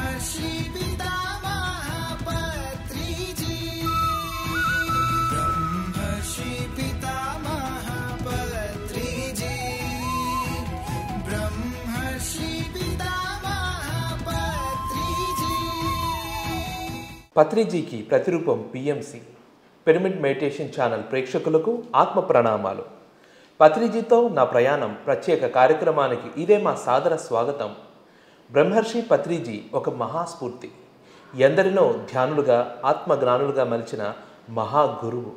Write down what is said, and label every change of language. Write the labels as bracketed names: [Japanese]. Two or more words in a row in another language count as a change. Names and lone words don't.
[Sanskrit] ब्रह्मर्षि पितामह पत्रिजी ब्रह्मर्षि पितामह पत्रिजी ब्रह्मर्षि पितामह पत्रिजी [Telugu] పత్రిజీకి ప్రతిరూపం పిఎంసి పిరమిడ్ మెడిటేషన్ ఛానల్ ప్రేక్షకులకు ఆత్మ ప్రణామాలు. పత్రిజీతో నా ప్రయాణం ప్రత్యేక కార్యక్రమానికి ఇదే మా సాదర స్వాగతం. బ్రహ్మర్షి పత్రిజీ ఒక మహాస్ఫూర్తి, ఎందరినో ధ్యానులుగా ఆత్మజ్ఞానులుగా మలిచిన మహాగురువు.